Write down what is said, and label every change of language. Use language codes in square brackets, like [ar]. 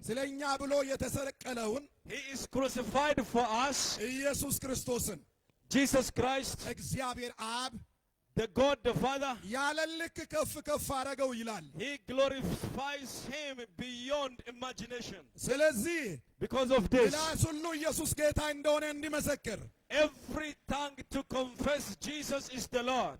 [am] ስለኛ ብሎ የተሰቀለውን [en] He is crucified for us. [am] ኢየሱስ ክርስቶስን [en] Jesus Christ, [am] እግዚአብሔር አብ [en] the God the Father, [am] ያለ ልክ ከፍ ከፍ አረገው ይላል። [en] he glorifies him beyond imagination. [am] ስለዚህ [en] Because of this, [am] ምላስ ሁሉ ኢየሱስ ጌታ እንደሆነ እንዲመሰክር [en] every tongue to confess Jesus is the Lord.